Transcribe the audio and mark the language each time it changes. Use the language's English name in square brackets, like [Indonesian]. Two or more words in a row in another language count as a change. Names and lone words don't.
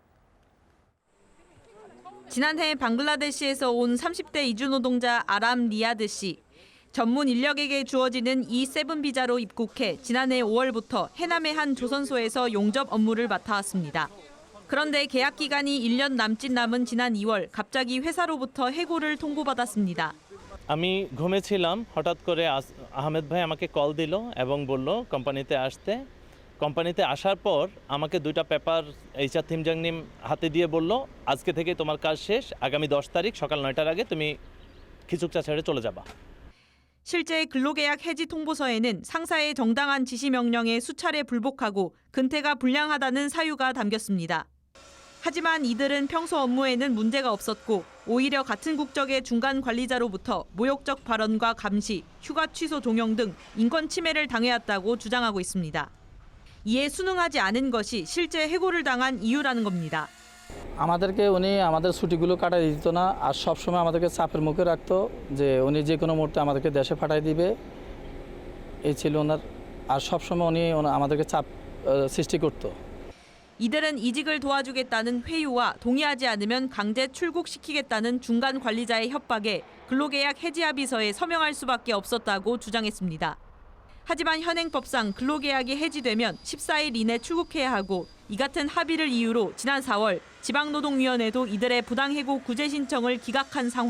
[Korean] 지난해 방글라데시에서 온 30대 이주 노동자 아람 리아드 씨. 전문 인력에게 주어지는 E7 비자로 입국해 지난해 5월부터 해남의 한 조선소에서 용접 업무를 맡아왔습니다. 그런데 계약 기간이 1년 남짓 남은 지난 2월 갑자기 회사로부터 해고를 통보받았습니다. [Bangla] আমি ঘুমেছিলাম হঠাৎ করে আহমেদ ভাই আমাকে কল দিল এবং বলল কোম্পানিতে আসার পর আমাকে দুইটা পেপার এইচআর 팀장님 হাতে দিয়ে বলল আজকে থেকে তোমার কাজ শেষ আগামী 10 তারিখ সকাল 9টার আগে তুমি 기숙사 ছেড়ে চলে যাবা. [Korean] 실제 근로계약 해지 통보서에는 상사의 정당한 지시 명령에 수차례 불복하고 근태가 불량하다는 사유가 담겼습니다. 하지만 이들은 평소 업무에는 문제가 없었고 오히려 같은 국적의 중간 관리자로부터 모욕적 발언과 감시, 휴가 취소 종용 등 인권 침해를 당해왔다고 주장하고 있습니다. 이에 순응하지 않은 것이 실제 해고를 당한 이유라는 겁니다. [Bangla] আমাদেরকে উনি আমাদের ছুটিগুলো কাটাই দিত না আর সব সময় আমাদেরকে চাপের মুখে রাখতো যে উনি যে কোনো মুহূর্তে আমাদেরকে দেশে পাঠাই দিবে এই ছিল ওনার আর সব সময় উনি আমাদেরকে চাপ সৃষ্টি করত. [Korean] 이들은 이직을 도와주겠다는 회유와 동의하지 않으면 강제 출국시키겠다는 중간 관리자의 협박에 근로계약 해지 합의서에 서명할 수밖에 없었다고 주장했습니다. 하지만 현행법상 근로계약이 해지되면 14일 이내 출국해야 하고 이 같은 합의를 이유로 지난 4월 지방노동위원회도 이들의 부당해고 구제 신청을 기각한 상황.